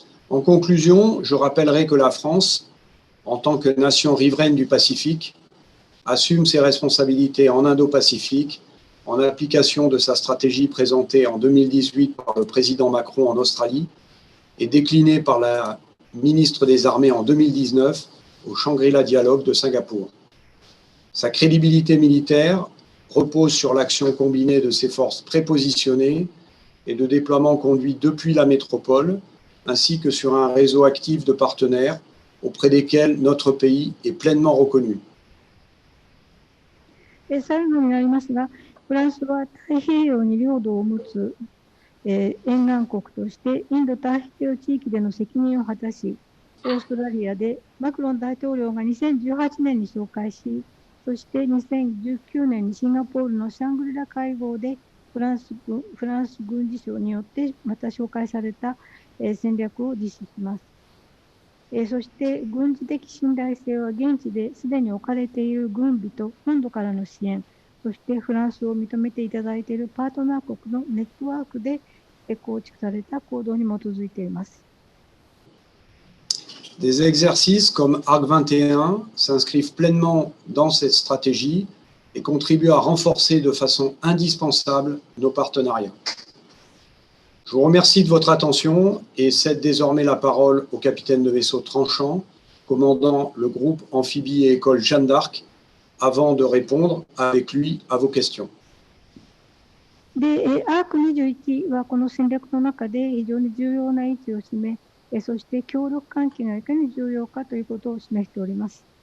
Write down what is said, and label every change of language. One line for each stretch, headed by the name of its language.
French: En conclusion, je rappellerai que la France, en tant que nation riveraine du Pacifique, assume ses responsabilités en Indo-Pacifique en application de sa stratégie présentée en 2018 par le président Macron en Australie et déclinée par la ministre des Armées en 2019 au Shangri-La Dialogue de Singapour. Sa crédibilité militaire repose sur l'action combinée de ses forces prépositionnées et de déploiement conduit depuis la métropole, ainsi que sur un réseau actif de partenaires auprès desquels notre pays est pleinement reconnu.
Japanese: 最後になりますが、フランスは太平洋に領土を持つ、沿岸国としてインド太平洋地域での責任を果たし、オーストラリアでマクロン大統領が2018年に紹介し、そして2019年にシンガポールのシャングリラ会合でフランス軍事省によってまた紹介された戦略を実施します。そして軍事的信頼性は現地ですでに置かれている軍備と本土からの支援、そしてフランスを認めていただいているパートナー国のネットワークで構築された行動に基づいています。
French: Des exercices comme Arc 21 s'inscrivent pleinement dans cette stratégie et contribuent à renforcer de façon indispensable nos partenariats. Je vous remercie de votre attention et cède désormais la parole au capitaine de vaisseau Tranchant, commandant le groupe amphibie et école Jeanne d'Arc, avant de répondre avec lui à vos questions.
Japanese: で、アーク21はこの戦略の中で非常に重要な位置を占め、そして協力関係がいかに重要かということを示しております。